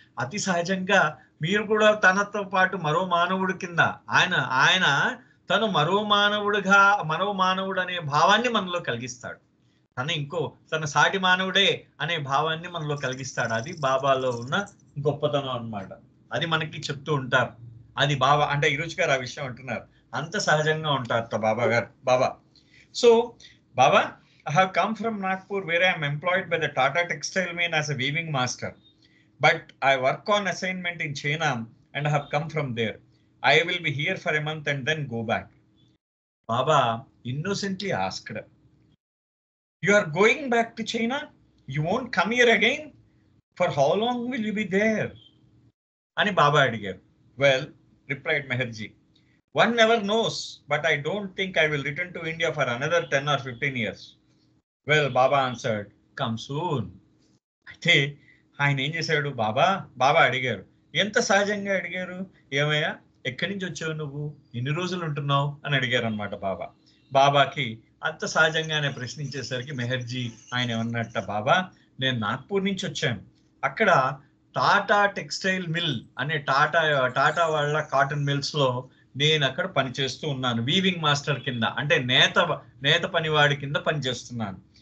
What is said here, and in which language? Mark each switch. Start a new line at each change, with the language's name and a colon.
Telugu: అతి సహజంగా మీరు కూడా తనతో పాటు మరో మానవుడి కింద ఆయన తను మరో మానవుడు అనే భావాన్ని మనలో కలిగిస్తాడు. తన సాటి మానవుడే అనే భావాన్ని మనలో కలిగిస్తాడు. అది బాబాలో ఉన్న గొప్పతనం అన్నమాట. అది మనకి చెప్తూ ఉంటారు. అది బాబా అంటే ఇరుచి గారు ఆ విషయం అంటున్నారు. అంత సహజంగా ఉంటారు బాబా.
English: So Baba, I have come from Nagpur where I am employed by the Tata Textile Mill as a weaving master. But I work on assignment in China and I have come from there. I will be here for a month and then go back. Baba innocently asked, you are going back to China? You won't come here again? For how long will you be there?
Telugu: Ani Baba adigaru.
English: Well, replied Meherji, one never knows, but I don't think I will return to India for another 10 or 15 years. Well, Baba answered, come soon.
Telugu: అయితే ఆయన ఏం చేశాడు, బాబా అడిగారు. ఎంత సహజంగా అడిగారు, ఏమయ్యా ఎక్కడి నుంచి వచ్చావు నువ్వు, ఎన్ని రోజులు ఉంటున్నావు అని అడిగారు అనమాట బాబా. బాబాకి అంత సహజంగానే ప్రశ్నించేసరికి మెహర్జీ ఆయన ఏమన్నట్ట, బాబా నేను నాగ్పూర్ నుంచి వచ్చాను. అక్కడ టాటా టెక్స్టైల్ మిల్ అనే టాటా వాళ్ళ కాటన్ మిల్స్ లో నేను అక్కడ పనిచేస్తూ ఉన్నాను, వీవింగ్ మాస్టర్ కింద, అంటే నేత పనివాడి కింద పనిచేస్తున్నాను.